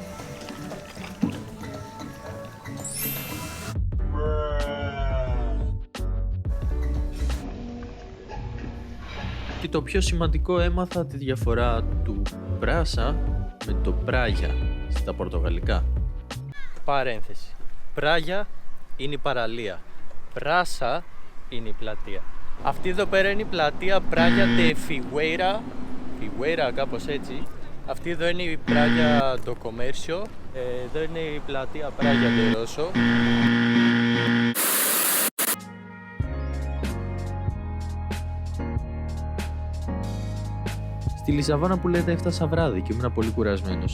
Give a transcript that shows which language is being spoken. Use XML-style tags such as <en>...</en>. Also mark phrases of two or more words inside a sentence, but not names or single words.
<el>Και το πιο σημαντικό, έμαθα τη διαφορά του πράσα με το πράγια στα πορτογαλικά. Παρένθεση. Πράγια είναι η παραλία. Πράσα είναι η πλατεία. Αυτή εδώ πέρα είναι η πλατεία Πράγια de Figueira. Figueira, κάπως έτσι. Αυτή εδώ είναι η Πράγια do Comércio. Εδώ είναι η πλατεία Πράγια de Rosso. Στη Λισαβόνα που λέτε έφτασα βράδυ και ήμουν πολύ κουρασμένος.</el>